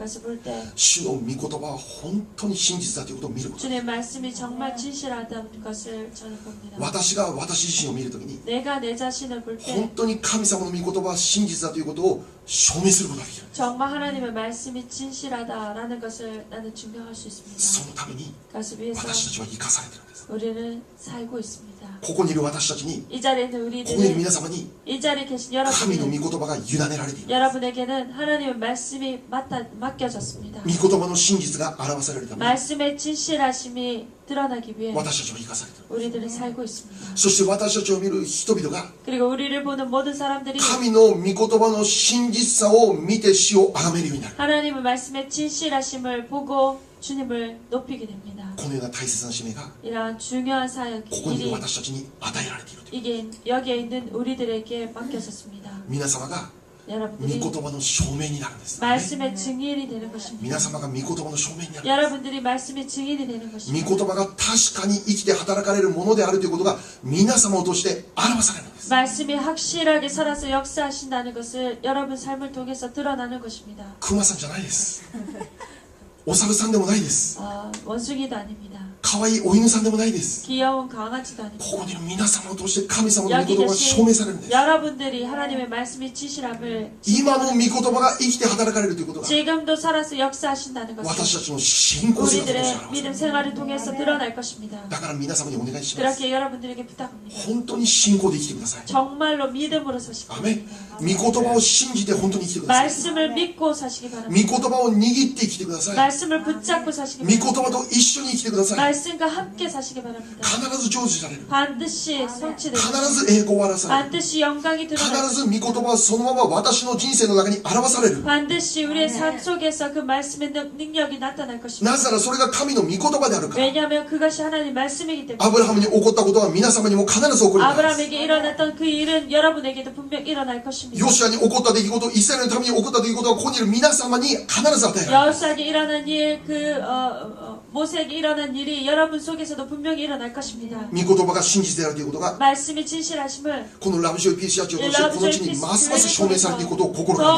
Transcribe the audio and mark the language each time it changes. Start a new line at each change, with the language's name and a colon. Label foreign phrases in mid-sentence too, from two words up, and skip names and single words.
Korean: 그것을 볼 때
Japanese: 主の御言葉は本当に真実だということを見ること。
Korean: 주님의 말씀이 정말 진실하다는 것을 저는 봅니다.
Japanese: 私が私自身を見るときに
Korean: 내가 내 자신을 볼 때
Japanese: 本当に神様の御言葉は真実だということを証明することができる。
Korean: 정말 하나님의 말씀이 진실하다라는 것을 나는 증명할 수
Japanese: そ
Korean: 있습니다.
Japanese: のために
Korean: 그것을 위해서
Japanese: 私たちは生かされているんです。
Korean: 우리는 살고 있습니다.
Japanese: ここにいる私たちに、
Korean: 이 자리에 있는
Japanese: ここにいる
Korean: 우리들은
Japanese: 皆様に
Korean: 이 자리에 계신
Japanese: 神の御
Korean: 여러분은
Japanese: 言葉が委ねられている。
Korean: 여러분에게는 하나님의 말씀이 맡겨졌습니다.
Japanese: 御言葉の真実が表されるために
Korean: 말씀의 진실하심이 드러나기 위해
Japanese: 私たちは生かされている。
Korean: 우리들은 살고 있습니다.
Japanese: そして私たちを見る人々が
Korean: 그리고 우리를 보는 모든 사람들이
Japanese: 神の御言葉の真実さを見て主を崇めるようになる。
Korean: 하나님의 말씀의 진실하심을 보고 주님을 높이게 됩니다.
Japanese: このような大切な使命が
Korean: 이러한 중요한 사역
Japanese: ここにいる
Korean: 일이
Japanese: 私たちに与えられているという。
Korean: 이게 여기에 있는 우리들에게 맡겨졌습니다.
Japanese: 皆様が御
Korean: 여러분들이
Japanese: 言葉の証明になるんです。
Korean: 말씀의 증인이 되는 것입니다.
Japanese: 皆様が御言葉の証明になるんです。
Korean: 여러분들이 말씀의 증인이 되는
Japanese: 御
Korean: 것입니다.
Japanese: 言葉が確かに生きて働かれるものであるということが皆様を通して表されるんです。
Korean: 말씀이 확실하게 살아서 역사하신다는 것을 여러분 삶을 통해서 드러나는 것입니다.
Japanese: クマさんじゃないです。お猿さんでもないです。
Korean: 원숭이도 아닙니다.
Japanese: 可愛いお犬さんでもないです。
Korean: 귀여운 강아지도 아닙니다.
Japanese: ここにいる皆様を通して神様の御言葉が証明されるんです。
Korean: 여러분들이 하나님의 말씀의 진실함을
Japanese: 今の御言葉が生きて働かれるということが
Korean: 지금도 살아서 역사하신다는
Japanese: 私
Korean: 것을
Japanese: たちの信仰生活をして
Korean: 우리들의
Japanese: 表す。
Korean: 믿음 생활을 통해서 드러날 것입니다.
Japanese: だから皆様にお願いします。
Korean: 그렇게 여러분들에게 부탁합니다.
Japanese: 本当に信仰で生きてください。
Korean: 정말로 믿음으로 사시기
Japanese: アメン。
Korean: 바랍니다.
Japanese: 御言葉を信じて本当に生きてください。
Korean: 말씀을 믿고 사시기
Japanese: 御
Korean: 바랍니다.
Japanese: 言葉を握って生きてください。
Korean: 말씀을 붙잡고 사시기
Japanese: 御言
Korean: 바랍니다.
Japanese: 葉と一緒に生きてください。
Korean: 말씀과 함께 사시기 바랍니다.
Japanese: 必ず成就される。
Korean: 반드시 성취됩니다.
Japanese: 必ず栄光を表される。
Korean: 반드시 영광이
Japanese: 必
Korean: 드러납니다.
Japanese: ず御言葉はそのまま私の人生の中に表される。
Korean: 반드시 우리의 삶 속에서 그 말씀의 능력이 나타날 것입니다.
Japanese: なぜならそれが神の御言葉であるから。
Korean: 왜냐하면 그것이 하나님 말씀이기 때문에
Japanese: アブラハムに起こったことは皆様にも必ず起こります。
Korean: 아브라함에게 일어났던 그 일은 여러분에게도 분명 일어날 것입니다.
Japanese: ヨシアに起こった出来事、イスラエルのために起こった出来事はここにいる皆様に必ず与えられる。
Korean: 여호수아에게 일어난 일, 모세에게 일어난 일이 여러분 속에서도 분명히 일어날 것입니다.
Japanese: 御言葉が真実であるということが
Korean: 말씀이 진실하심을
Japanese: このラブジョイ PCR を通してこの地にますます証明されていくことを心から願